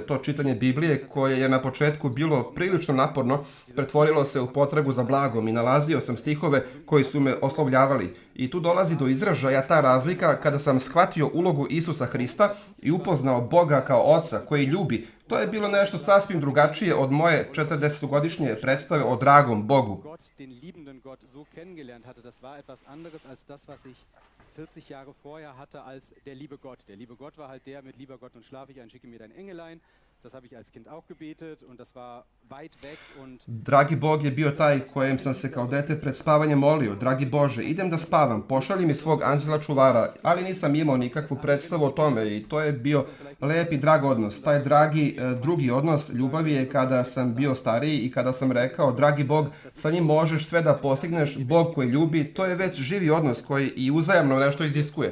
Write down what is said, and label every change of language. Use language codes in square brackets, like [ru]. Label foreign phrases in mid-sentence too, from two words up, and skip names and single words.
[sr] To čitanje Biblije, koje je na početku bilo prilično naporno, pretvorilo se u potragu za blagom i nalazio sam stihove koji su me oslovljavali. I tu dolazi do izražaja ta razlika kada sam shvatio ulogu Isusa Hrista i upoznao Boga kao Oca koji ljubi. To je bilo nešto sasvim drugačije od moje 40-godišnje predstave o dragom Bogu. [de] 40 Jahre vorher hatte als der liebe Gott. Der liebe Gott war halt der mit lieber Gott und schlaf ich ein, schicke mir dein Engelein. Das habe ich als Kind auch gebetet und das war weit weg und... [sr] Dragi Bog je bio taj kojem sam se kao dete pred spavanje molio. Dragi Bože, idem da spavam, pošalji mi svog anđela čuvara, ali nisam imao nikakvu predstavu o tome i to je bio lep i drag odnos. Taj dragi drugi odnos ljubavi je kada sam bio stariji i kada sam rekao, dragi Bog, sa njim možeš sve da postigneš, Bog koji ljubi, to je već živi odnos koji i uzajamno nešto iziskuje.